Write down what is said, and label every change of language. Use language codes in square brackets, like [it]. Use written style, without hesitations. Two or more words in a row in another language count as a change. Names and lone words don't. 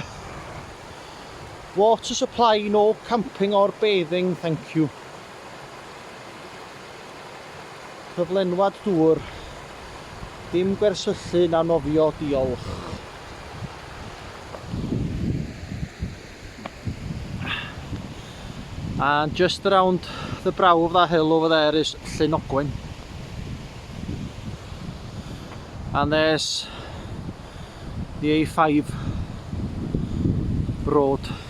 [en] Water supply, no camping or bathing, thank you. [cy] Cyflenwad dŵr, dim gwersyllu na nofio, diolch. [en] And just around the brow of that hill over there is Llyn Ogwen. And there's the A5 road.